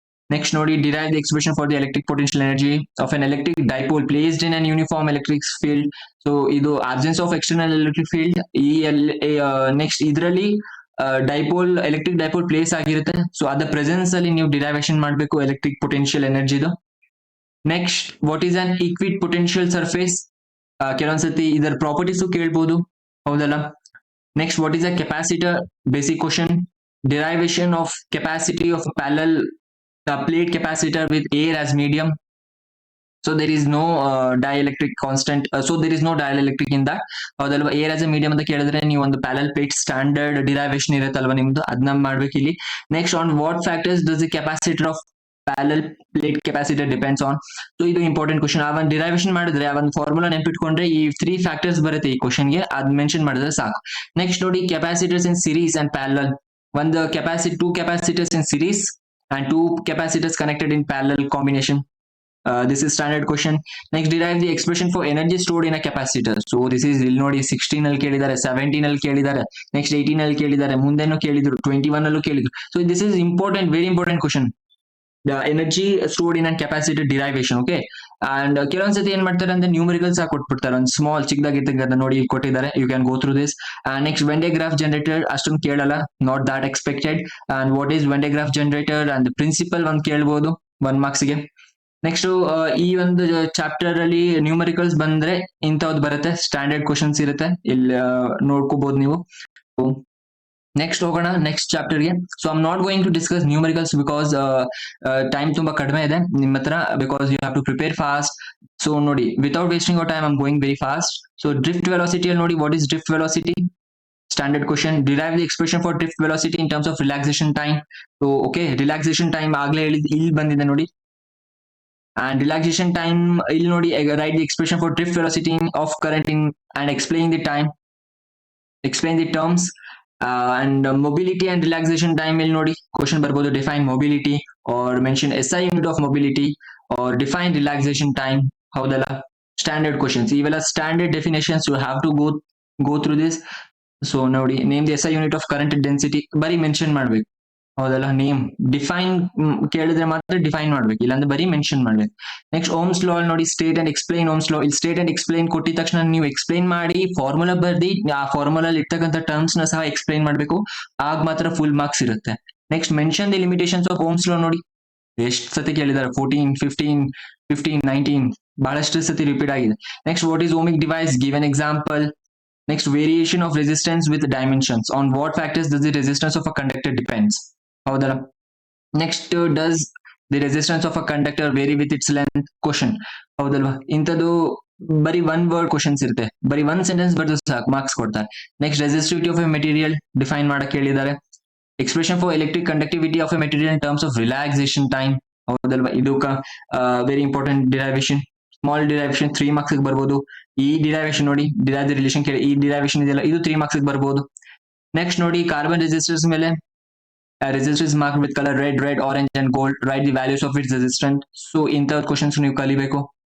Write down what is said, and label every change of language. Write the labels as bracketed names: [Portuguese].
[English] Next [Kannada] ನೋಡಿ, [English] derive the expression for the electric potential energy of an electric dipole placed in an uniform electric field. So [Kannada] ಇದು [English] absence of external electric field. [Kannada] Next ಇದರಲ್ಲಿ dipole electric dipole place ಆಗಿರುತ್ತೆ. So ಅದ presence ಅಲ್ಲಿ ನೀವು derivation ಮಾಡಬೇಕು electric potential ಎನರ್ಜಿದು. [English] Next, what is an equipotential surface. [Kannada] ಕೆಲವೊಂದ್ಸತಿ ಇದರ properties ಕೇಳ್ಬೋದು. ಹೌದಲ್ಲ? Next, [English] What is a capacitor. [Kannada] Basic question. [English] Derivation of capacity of parallel plate capacitor with air as medium. So there is no dielectric constant. So there is no dielectric in that. [Kannada] ಹೌದಲ್ವಾ? Air as A medium ಅಂತ ಕೇಳಿದ್ರೆ ನೀವು ಒಂದು parallel plate standard derivation ಇರುತ್ತಲ್ವಾ ನಿಮ್ದು, ಅದನ್ನ ಮಾಡ್ಬೇಕು ಇಲ್ಲಿ. Next, [English] On what factors does the capacitor of parallel plate capacitor depends on. So [Kannada] ಇದು [English] Important question. [Kannada] ಆ ಒಂದು ಡಿರೈವೇಶನ್ ಮಾಡಿದ್ರೆ ಆ ಒಂದು ಫಾರ್ಮುಲಾ ನೆನ್ಪಿಟ್ಕೊಂಡ್ರೆ ಈ 3 ಫ್ಯಾಕ್ಟರ್ಸ್ ಬರುತ್ತೆ ಈ ಕ್ವಶನ್ಗೆ, ಅದ್ ಮೆನ್ಷನ್ ಮಾಡಿದ್ರೆ ಸಾಕು. [English] Next ನೋಡಿ capacitors in series and parallel. [Kannada] ಒಂದು [English] Two capacitors in series and two capacitors connected in parallel combination. This is standard question. Next, derive the expression for energy stored in a capacitor. So this is [Kannada] ಇಲ್ಲಿ ನೋಡಿ 16 ಅಲ್ಲಿ ಕೇಳಿದ್ದಾರೆ, 17 ಅಲ್ಲಿ ಕೇಳಿದ್ದಾರೆ, next 18 ಅಲ್ಲಿ ಕೇಳಿದ್ದಾರೆ, ಮುಂದೆನೂ ಕೇಳಿದ್ರು, 21 ಅಲ್ಲೂ ಕೇಳಿದ್ರು. [English] So this is important, very important question. The energy stored in a capacitor derivation. [Kannada] Okay, and ಕೆಲವೊಂದ್ಸತಿ ಏನ್ ಮಾಡ್ತಾರೆ ಅಂದ್ರೆ ನ್ಯೂಮರಿಕಲ್ಸ್ ಆಗಿ ಕೊಟ್ಬಿಡ್ತಾರೆ, ಒಂದು ಸ್ಮಾಲ್ ಚಿಕ್ಕದಾಗಿರ್ತಕ್ಕಂಥ ನೋಡಿ ಇಲ್ಲಿ ಕೊಟ್ಟಿದ್ದಾರೆ, [English] You can go through this. [Kannada] And next when day graph generator ಅಷ್ಟೊಂದು ಕೇಳಲ್ಲ, [English] Not that expected. And what is Van de Graaff generator and principle [Kannada] ಒಂದು ಕೇಳ್ಬೋದು [English] 1 marks ಗೆ. [Kannada] ನೆಕ್ಸ್ಟ್ ಈ ಒಂದು ಚಾಪ್ಟರ್ ಅಲ್ಲಿ ನ್ಯೂಮರಿಕಲ್ಸ್ ಬಂದ್ರೆ ಇಂಥವ್ದು ಬರುತ್ತೆ, ಸ್ಟ್ಯಾಂಡರ್ಡ್ ಕ್ವಶನ್ಸ್ ಇರುತ್ತೆ, ಇಲ್ಲಿ ನೋಡ್ಕೋಬಹುದು ನೀವು. ನೆಕ್ಸ್ಟ್ ಹೋಗೋಣ next ಚಾಪ್ಟರ್ಗೆ. [English] so I am not going to discuss numericals because time [Kannada] ತುಂಬಾ ಕಡಿಮೆ ಇದೆ ನಿಮ್ಮ ಹತ್ರ, [English] Because you have to prepare fast. [Kannada] So ನೋಡಿ, [English] Without wasting our time I am going very fast. So drift velocity [Kannada] ಅಲ್ಲಿ ನೋಡಿ, [English] What is drift velocity? Standard question. Derive the expression for drift velocity in terms of relaxation time. So okay, relaxation time [Kannada] ಆಗ್ಲೇ ಇಲ್ಲಿ ಬಂದಿದೆ ನೋಡಿ. [English] And relaxation time [Kannada] ಇಲ್ಲಿ ನೋಡಿ, [English] write the expression for drift velocity of current in and explain the time, explain the terms. And mobility and relaxation time [Kannada] ಇಲ್ಲಿ ನೋಡಿ question ಬರ್ಬೋದು, [English] define mobility or mention SI unit of mobility or define relaxation time. [Kannada] ಹೌದಲ್ಲ, standard questions ಇವೆಲ್ಲ, standard definitions, [English] You have to go through this. So [Kannada] ನೋಡಿ, [English] name the SI unit of current density [Kannada] ಬರೀ mention ಮಾಡ್ಬೇಕು, ಹೌದಲ್ಲ. Name define ಕೇಳಿದ್ರೆ ಮಾತ್ರ define ಮಾಡ್ಬೇಕು, ಇಲ್ಲಾಂದ್ರೆ ಬರೀ ಮೆನ್ಷನ್ ಮಾಡ್ಬೇಕು. ನೆಕ್ಸ್ಟ್ ಓಮ್ಸ್ ಲಾ ನೋಡಿ, [English] State and explain Ohm's law. [Kannada] ಇಲ್ಲಿ ಸ್ಟೇಟ್ ಅಂಡ್ ಎಕ್ಸ್ಪ್ಲೈನ್ ಕೊಟ್ಟಿದ ತಕ್ಷಣ ನೀವು ಎಕ್ಸ್ಪ್ಲೈನ್ ಮಾಡಿ ಫಾರ್ಮುಲಾ ಬರ್ದಿ, ಆ ಫಾರ್ಮುಲಾ ಇರ್ತಕ್ಕಂಥ ಟರ್ಮ್ಸ್ ನ ಸಹ ಎಕ್ಸ್ಪ್ಲೈನ್ ಮಾಡ್ಬೇಕು, ಆಗ ಮಾತ್ರ ಫುಲ್ ಮಾರ್ಕ್ಸ್ ಇರುತ್ತೆ. Next [English] Mention the limitations of Ohm's law. [Kannada] ನೋಡಿ ಎಷ್ಟು ಸತಿ ಕೇಳಿದ್ದಾರೆ, 14, 15, 19, ಬಹಳಷ್ಟು ಸತಿ ರಿಪೀಟ್ ಆಗಿದೆ. [English] Next what is ohmic device, give an example. Next, variation of resistance with dimensions. On what factors does the resistance of a conductor depends? [Kannada] ಹೌದಲ್ಲ. [English] Next, does the resistance of a conductor vary with its length? Question. [Kannada] ಹೌದಲ್ವಾ. ಇಂಥದ್ದು ಬರೀ 1 word questions ಇರುತ್ತೆ, ಬರೀ 1 sentence ಬರ್ದು ಸಾಕು, marks ಕೊಡ್ತಾರೆ. Next, [English] resistivity of a material [Kannada] define ಮಾಡಕ್ ಹೇಳಿದ್ದಾರೆ. [English] Expression for electric conductivity of a material in terms of relaxation time. [Kannada] ಹೌದಲ್ವಾ. ಇದು very important derivation, small derivation 3 marks ಬರ್ಬೋದು. ಈ ಡಿರೈವೇಶನ್ ನೋಡಿ, [English] derive the relation [Kannada] ಕೇಳಿ, ಈ ಡಿರೈವೇಶನ್ ಇದೆಯಲ್ಲ, ಇದು 3 marks ಬರ್ಬೋದು. [English] next [Kannada] ನೋಡಿ, [English] carbon resistors [Kannada] ಮೇಲೆ, [English] Resistors mark with colour red, orange and gold. Write the values of its resistant. [Kannada] So ಇಂಥ ಕ್ವಶನ್ಸ್ ನೀವು ಕಲಿಬೇಕು.